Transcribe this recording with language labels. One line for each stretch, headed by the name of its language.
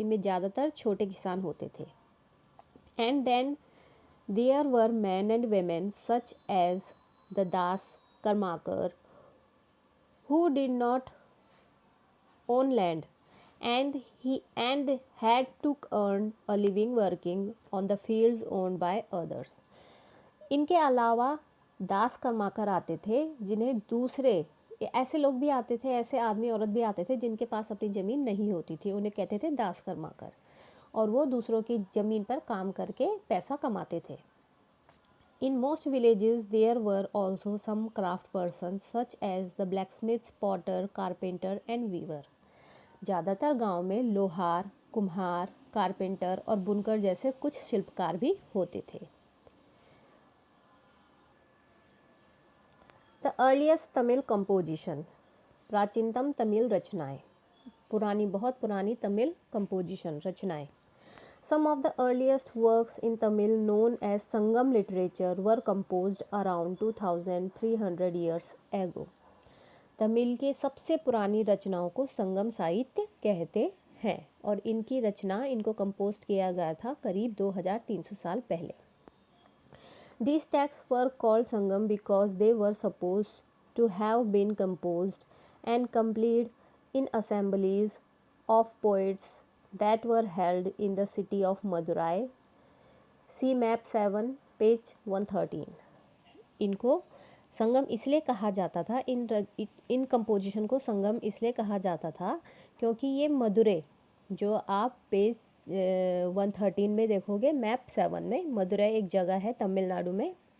Hindi: इनमें ज़्यादातर छोटे किसान होते थे।
English: And then there were men and women such as the dasa karmakara who did not own land and had to earn a living working on the fields owned by others.
Hindi: इनके अलावा दास कर्माकर आते थे जिन्हें दूसरे ऐसे लोग भी आते थे, ऐसे आदमी औरत भी आते थे जिनके पास अपनी ज़मीन नहीं होती थी, उन्हें कहते थे दास कर्माकर, और वो दूसरों की ज़मीन पर काम करके पैसा कमाते थे।
English: In most villages there were also some craft persons such as the blacksmith, potter, carpenter and weaver.
Hindi: ज़्यादातर गांव में लोहार, कुम्हार, कारपेंटर और बुनकर जैसे कुछ शिल्पकार भी होते थे।
English: the earliest Tamil composition,
Hindi: प्राचीनतम तमिल रचनाएं, बहुत पुरानी तमिल कंपोजिशन रचनाएं।
English: Some of the earliest works in Tamil known as Sangam literature were composed around 2300 years ago.
Hindi: Tamil के सबसे पुरानी रचनाओं को संगम साहित्य कहते हैं और इनको कंपोज किया गया था करीब 2300 साल पहले।
English: These texts were called Sangam because they were supposed to have been composed and completed in assemblies of poets that were held in the city of Madurai. See map 7 page 113.
Hindi: इनको संगम इसलिए कहा जाता था, इन कंपोजिशन को संगम इसलिए कहा जाता था क्योंकि ये मदुरै, जो आप पेज 113 में देखोगे, मैप 7 में, मदुरै एक जगह है तमिलनाडु में।